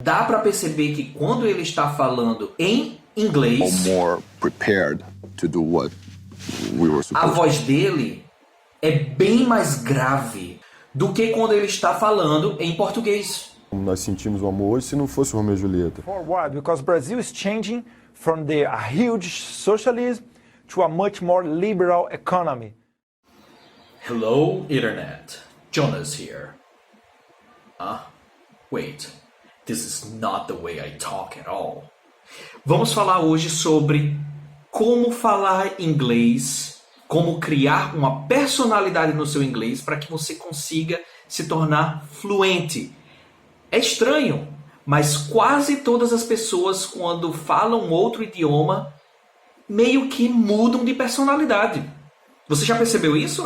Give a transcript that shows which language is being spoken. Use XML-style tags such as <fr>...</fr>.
<pt>dá para perceber que quando ele está falando em inglês,</pt> <en>more prepared to do what we were supposed</en> <pt>a voz dele é bem mais grave do que quando ele está falando em português. Como nós sentimos o amor hoje se não fosse Romeu e Julieta.</pt> <en>Forward, because Brazil is changing from a huge socialism to a much more liberal economy. Hello, Internet. Jonas here. Wait. This is not the way I talk at all.</en> <pt>Vamos falar hoje sobre como falar inglês, como criar uma personalidade no seu inglês para que você consiga se tornar fluente. É estranho, mas quase todas as pessoas, quando falam outro idioma, meio que mudam de personalidade. Você já percebeu isso?</pt>